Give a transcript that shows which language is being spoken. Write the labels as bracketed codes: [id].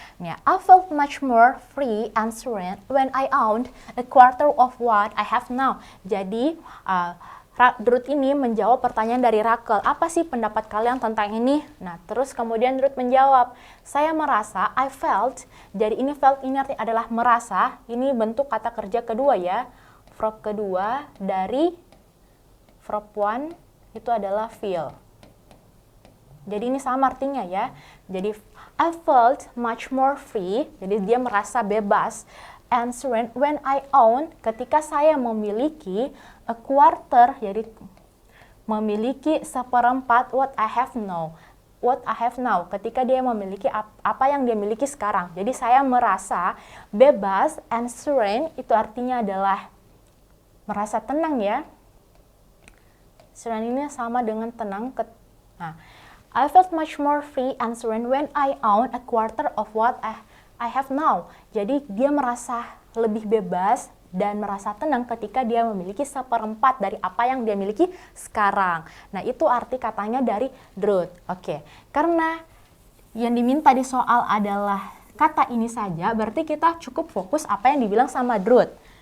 [en] Nih, I felt much more free and serene when I owned a quarter of what I have now. [id] Jadi, Ruth ini menjawab pertanyaan dari Rakel. Apa sih pendapat kalian tentang ini? Nah, terus kemudian Ruth menjawab, saya merasa, [en] I felt. [id] Jadi ini felt ini artinya adalah merasa. Ini bentuk kata kerja kedua ya. Verb kedua dari verb one itu adalah feel. Jadi ini sama artinya ya. Jadi [en] I felt much more free. [id] Jadi dia merasa bebas. [en] And serene when I own, [id] ketika saya memiliki [en] a quarter, [id] jadi memiliki seperempat [en] what I have now. What I have now, [id] ketika dia memiliki apa yang dia miliki sekarang. Jadi saya merasa bebas, [en] and serene [id] itu artinya adalah merasa tenang ya. Serene ini sama dengan tenang. [en] Nah, I felt much more free and serene when I own a quarter of what I have now. [id] Jadi dia merasa lebih bebas dan merasa tenang ketika dia memiliki seperempat dari apa yang dia miliki sekarang. Nah, itu arti katanya dari Ruth. Oke, karena yang diminta di soal adalah kata ini saja, berarti kita cukup fokus apa yang dibilang sama Ruth.